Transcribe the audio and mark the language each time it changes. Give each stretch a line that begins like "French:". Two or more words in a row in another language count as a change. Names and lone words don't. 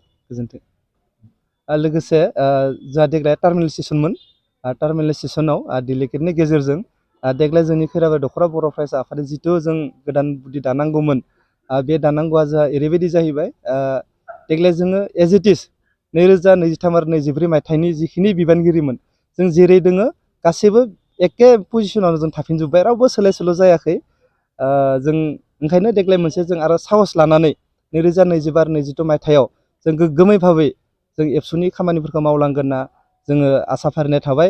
Bodo: गोजोन्थों। लोगोसे जोंहा देग्लाय टार्मिनेल सेसनमोन। टार्मिनेल सेसनाव डेलिगेटनि गेजेरजों देग्लाय जोंनि खैराबारि दख'रा बर' फरायसा आफादनि जिथु जों गोदान गुदि दानांगौमोन, बे दानांगौआ जोंहा ओरैबायदि जाहैबाय, देग्लाय जोङो
English: as it is
Bodo: 2023 आरो 24 मायथाइनि जिखिनि बिबानगिरिमोन जों जेरै दोङो गासैबो एखे पजिसनावनो जों थाफिनजोब्बाय, रावबो सोलाय सोल' जायाखै। जों ओंखायनो देग्लाय मोनसे जों आरो साहस लानानै 2025 आरो 22 मायथाइयाव जों गोग्गोमै भाबै जों एबसुनि खामानिफोरखौ मावलांगोन होनना जोङो आसा फारिनाय थाबाय।